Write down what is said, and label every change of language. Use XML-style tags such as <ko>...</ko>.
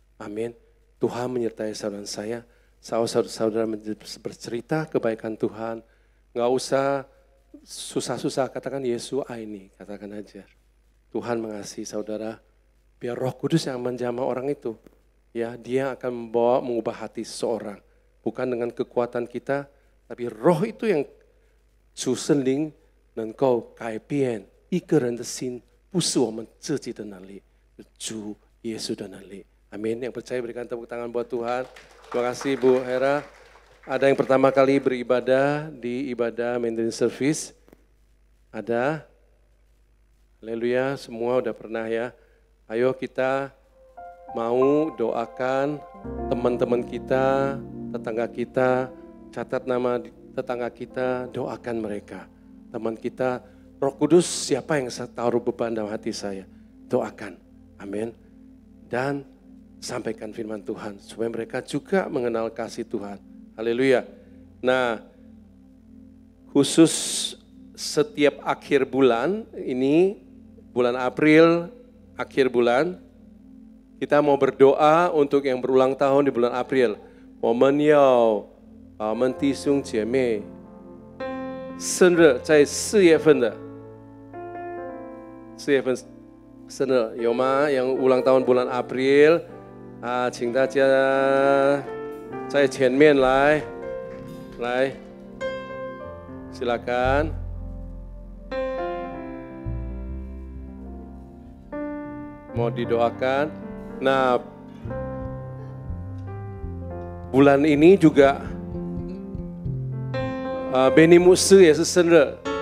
<id>Amin. Tuhan menyertai saudara saya. Saudara bercerita kebaikan Tuhan. Nggak usah susah-susah, katakan Yesus ini, katakan aja. Tuhan mengasihi saudara. Biar Roh Kudus yang menjamah orang itu. Ya, dia akan mengubah hati seseorang. Bukan dengan kekuatan kita, tapi Roh itu yang</id> <zh>主圣灵能够改变一个人的心，不是我们自己的能力，是主耶稣的能力。</zh> <id>Amin. Yang percaya berikan tepuk tangan buat Tuhan. Terima kasih Bu Hera. Ada yang pertama kali beribadah di ibadah Mandarin Service? Ada? Haleluya, semua udah pernah ya. Ayo kita mau doakan teman-teman kita, tetangga kita, catat nama tetangga kita, doakan mereka. Teman kita, Roh Kudus, siapa yang taruh beban dalam hati saya? Doakan, amin. Dan sampaikan firman Tuhan, supaya mereka juga mengenal kasih Tuhan. Haleluya. Nah, khusus setiap akhir bulan, ini bulan April, akhir bulan, kita mau berdoa untuk yang berulang tahun di bulan April.</id> <zh>我们要我们弟兄姐妹生日在4月份的4月份生日有吗？</zh> <id>yang ulang tahun bulan April</id> <zh>啊，请大家在前面来</zh> <id>silakan. Mau didoakan. Nah, bulan ini juga Benny Musu ya sesenre.</id>